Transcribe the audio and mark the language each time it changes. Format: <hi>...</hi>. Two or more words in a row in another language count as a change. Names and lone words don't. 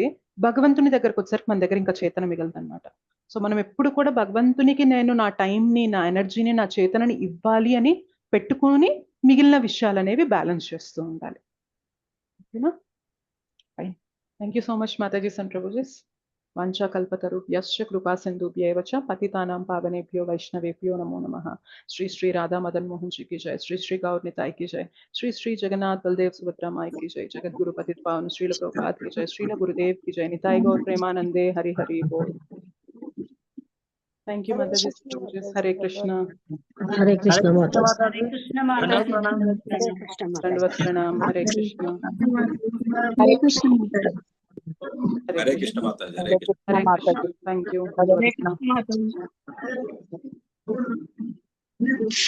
<te>భగవంతుని దగ్గరకు వచ్చేసరికి మన దగ్గర ఇంకా చేతన మిగలదు అనమాట. సో మనం ఎప్పుడు కూడా భగవంతునికి నేను నా టైంని, నా ఎనర్జీని, నా చేతనని ఇవ్వాలి అని పెట్టుకొని మిగిలిన విషయాలు అనేవి బ్యాలెన్స్ చేస్తూ ఉండాలి.</te> <en>okay-na? Fine. Thank you so much Matajis and Prabhujis.</en> <sa>వాంఛా కల్పతరుభ్యశ్చ కృపా సింధుభ్యైవ చ పతితానాం పావనేభ్యో వైష్ణవేభ్యో నమో నమః.</sa> <hi>శ్రీ శ్రీ రాధా మదన్ మోహన్ जी की जय, श्री श्री गौर निताई की जय, श्री श्री जगन्नाथ बलदेव सुभद्रा माई की जय, जगत गुरु पतित पावन श्रील प्रभुपाद की जय, श्रील गुरुदेव की जय, निताई गौर प्रेमानंदे हरि हरि बोल.</hi> <en>thank you</en> <hi>माताजी. हरे कृष्णा. हरे कृष्ण माता हरे कृष्ण माताजी. दंडवत प्रणाम. हरे कृष्णा. हरे कृष्ण माता हरे कृष्ण माताजी. हरे कृष्ण. हरे कृष्णा.</hi> <en>thank you.</en> <hi>हरे कृष्ण माताजी.</hi>